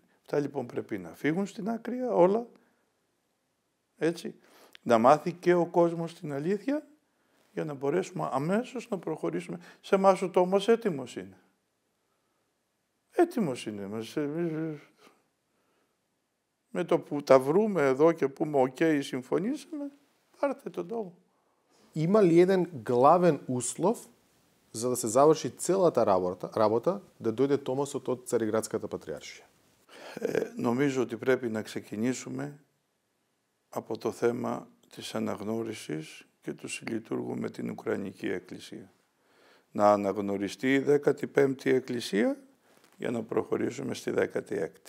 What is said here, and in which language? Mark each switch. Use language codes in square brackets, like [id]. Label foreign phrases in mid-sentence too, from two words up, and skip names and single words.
[el] Αυτά λοιπόν πρέπει να φύγουν στην άκρη όλα, έτσι, να μάθει και ο κόσμος την αλήθεια για να μπορέσουμε αμέσως να προχωρήσουμε. Σε εμάς ο τόμος έτοιμος είναι. Έτοιμος είναι. Με το που τα βρούμε εδώ και πούμε «ΟΚ, συμφωνήσαμε», πάρτε τον τόμο. [mk] Има ли еден главен услов за да се заврши целата работа, да дојде томосот од Цариградската Πατριаршία? [el] Νομίζω ότι πρέπει να ξεκινήσουμε από το θέμα της αναγνώρισης και του συλλειτουργού με την Ουκρανική Εκκλησία. Να αναγνωριστεί η 15η Εκκλησία για να προχωρήσουμε στη 16η.